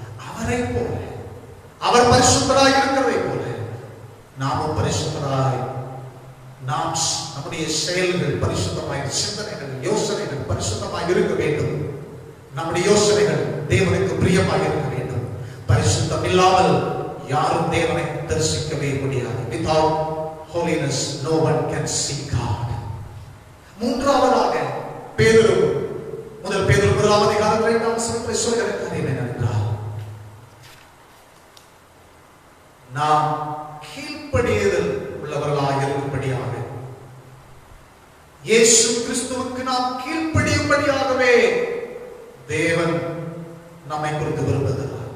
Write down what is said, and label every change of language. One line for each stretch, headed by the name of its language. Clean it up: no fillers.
Tamil: அவரை போல, அவர் பரிசுத்தராய் இருக்கிறதை போல நாமும் பரிசுத்தராய், நாம் நம்முடைய செயல்கள் பரிசுத்தமாய், சிந்தனைகள், யோசனைகள் பரிசுத்தமாய் இருக்க வேண்டும். நம்முடைய யோசனைகள் தேவனுக்கு பிரியமாக இருக்க வேண்டும். பரிசுத்தம் இல்லாமல் யாரும் தேவனை தரிசிக்கவே முடியாது.
English: Without holiness no one can see God.
Tamil: மூன்றாவதாக பேதுரு, முதல் பேதுரு 1ஆம் அதிகாரம் 2ஆம் வசனத்தில் சொல்கிற காரியம் என்னவென்றால், நாம் கீழ்ப்படிதல் உள்ளவர்களாக இருக்கும்படியாக, இயேசு கிறிஸ்துவுக்கு நாம் கீழ்ப்படியும்படியாகவே தேவன் நம்மை குறித்து விரும்புகிறார்.